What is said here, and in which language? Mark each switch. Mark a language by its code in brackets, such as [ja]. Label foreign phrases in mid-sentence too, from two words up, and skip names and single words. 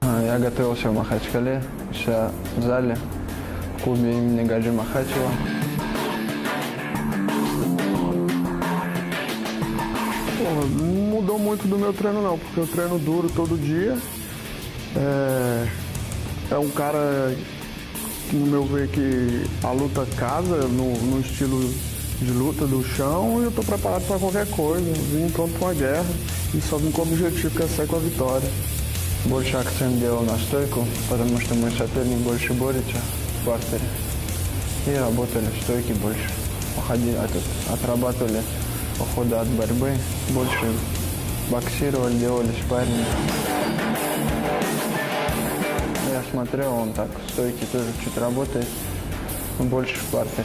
[ru] Я готовился в Махачкале, еще в зале, в клубе имени Махачева. [pt] Não mudou muito do meu treino não, porque eu treino duro todo dia. É um cara que, no meu ver, que a luta casa no estilo de luta do chão, e eu estou preparado para qualquer coisa. Vim pronto para uma guerra и só vim com o objetivo, que é sair com a vitória. [ru] Больше акцент делал на стойку, потому что мой соперник больше борется в партере. И работали в стойке больше. Отрабатывали уходы от борьбы, больше боксировали, делали спарринг. Я смотрел, он так в стойке тоже чуть работает, но больше в партере.